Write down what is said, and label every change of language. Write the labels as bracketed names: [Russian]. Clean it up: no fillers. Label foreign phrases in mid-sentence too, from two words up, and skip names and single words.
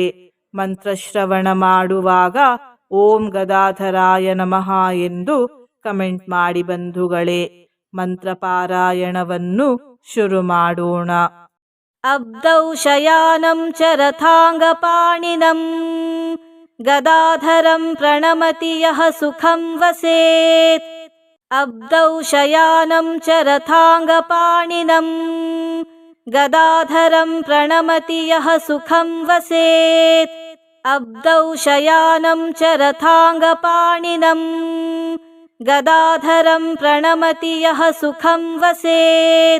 [Kannada] ಮಂತ್ರಶ್ರವಣ ಮಾಡುವಾಗ [Sanskrit] ಓಂ ಗದಾಧರಾಯ ನಮಃ [Kannada] ಎಂದು ಕಮೆಂಟ್ ಮಾಡಿ ಬಂಧುಗಳೇ. ಮಂತ್ರ ಪಾರಾಯಣವನ್ನು ಶುರು ಮಾಡೋಣ. [Sanskrit] ಅಬ್ದೌ ಶಯಾನಂ ಚರಥಾಂಗ ಪಾಣಿನಂ ಗದಾಧರಂ ಪ್ರಣಮತಿ ಯಃ ಸುಖಂ ವಸೇತ್. ಅಬ್ದೌ ಶಯಾನಂ ಚರಥಾಂಗ ಪಾಣಿನಂ ಗದಾಧರಂ ಪ್ರಣಮತಿ ಯಃ ಸುಖಂ ವಸೇತ್. ಅಬ್ದೌ ಶಯಾನಂ ಚರಥಾಂಗ ಪಾಣಿನಂ ಗದಾಧರಂ ಪ್ರಣಮತಿ ಯಃ ಸುಖಂ ವಸೇತ್.